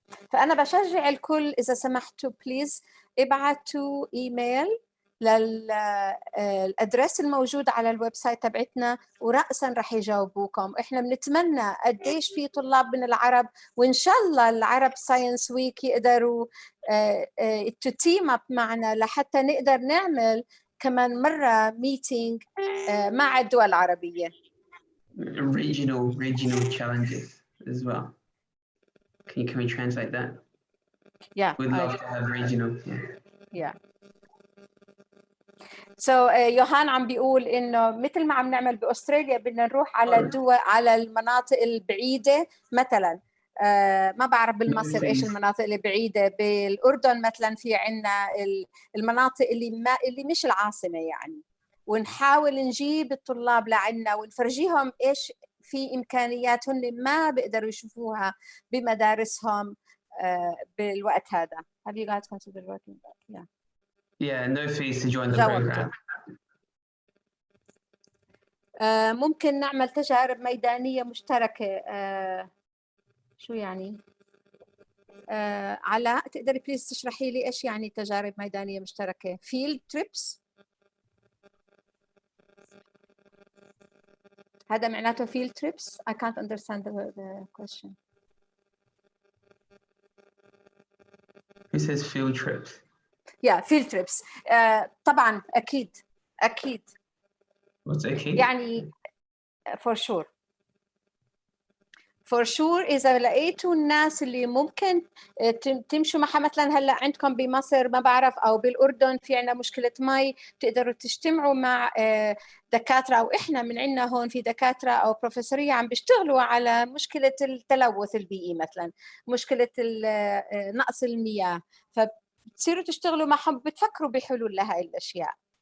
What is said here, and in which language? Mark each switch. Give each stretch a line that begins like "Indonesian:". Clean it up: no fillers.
Arabic: فأنا بشجع الكل إذا سمحتوا بليز ابعتوا إيميل للأدرس الموجود على الويب سايت تبعتنا، ورأساً رح يجاوبوكم. إحنا بنتمنى قديش في طلاب من العرب، وإن شاء الله العرب ساينس ويك يقدروا تتيم أب معنا لحتى نقدر نعمل كمان مرة ميتينج مع الدول العربية.
English: Regional challenges as well. Can we translate that? Yeah. We'd love to have regional. Yeah.
Arabic: So يوهان عم بيقول إنه مثل ما عم نعمل بأستراليا بدنا نروح على الدول، على المناطق البعيدة. مثلا ما بعرف بالمصر إيش المناطق اللي بعيدة، بالأردن مثلا في عنا المناطق اللي مش العاصمة يعني، ونحاول نجيب الطلاب لعنا ونفرجيهم إيش في إمكانيات هن ما بيقدروا يشوفوها بمدارسهم بالوقت هذا.
English: Have you guys considered working back? Yeah. Yeah, no fees to join the program.
Arabic: ممكن نعمل تجارب ميدانية مشتركة. شو يعني؟ علاء تقدري بليز تشرحي لي إيش يعني تجارب ميدانية مشتركة؟
English: field trips؟
Arabic: هذا معناته
English: field trips. I can't understand the question. Who says field trips? Yeah, field trips.
Arabic: طبعا أكيد.
English: What's
Arabic: أكيد؟ يعني
English: for sure. For sure
Arabic: إذا لقيتوا الناس اللي ممكن تمشوا معها، مثلا هلا عندكم بمصر ما بعرف أو بالأردن في عنا مشكلة مي، تقدروا تجتمعوا مع دكاترة، أو إحنا من عنا هون في دكاترة أو بروفيسورية عم بيشتغلوا على مشكلة التلوث البيئي، مثلا مشكلة نقص المياه، فبتصيروا تشتغلوا معهم بتفكروا بحلول لهاي الأشياء.